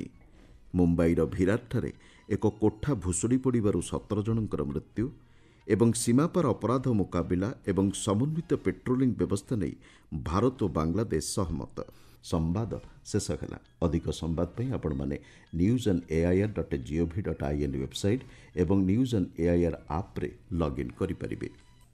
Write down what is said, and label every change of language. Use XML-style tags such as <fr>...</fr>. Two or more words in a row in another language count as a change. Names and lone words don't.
<or>ମୁମ୍ବାଇର ଭିରାଟଠାରେ ଏକ କୋଠା ଭୁଶୁଡ଼ି ପଡ଼ିବାରୁ 17 ଜଣଙ୍କର ମୃତ୍ୟୁ। ଏବଂ ସୀମାପାର ଅପରାଧ ମୁକାବିଲା ଏବଂ ସମନ୍ୱିତ ପେଟ୍ରୋଲିଂ ବ୍ୟବସ୍ଥା ନେଇ ଭାରତ ଓ ବାଂଲାଦେଶ ସହମତ। ସମ୍ବାଦ ଶେଷ ହେଲା। ଅଧିକ ସମ୍ବାଦ ପାଇଁ ଆପଣମାନେ newsandAIR.gov.in ୱେବସାଇଟ୍ ଏବଂ ନ୍ୟୁଜ୍ ଅନ୍ ଏଆଇଆର୍ ଆପ୍ରେ ଲଗ୍ଇନ୍ କରିପାରିବେ।</or>